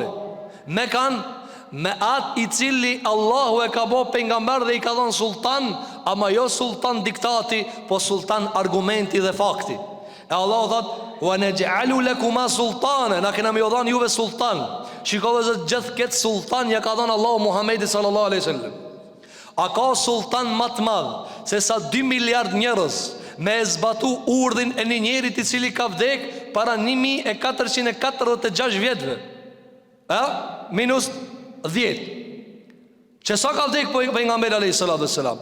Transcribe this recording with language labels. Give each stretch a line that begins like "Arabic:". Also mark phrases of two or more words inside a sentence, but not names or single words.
Albanian: Me atë i cili Allahu e ka bo pejgamber dhe i ka dhënë sultan, ama jo sultan diktati, po sultan argumenti dhe fakti. E Allahu thot:
Arabic: "ونجعل لكما سلطانا",
Albanian: na kena më dhënë juve sultan. Shikoj se gjithë këtë sultan ja ka dhënë Allahu Muhamedit
Arabic: صلى الله عليه وسلم.
Albanian: A ka sultan më të madh se sa 2 miliard njerëz me zbatu urdhin e një njerit i cili ka vdek para 1446 vjetëve? Minus 10. Që sa ka vdek pejgamberi
Arabic: عليه الصلاة والسلام?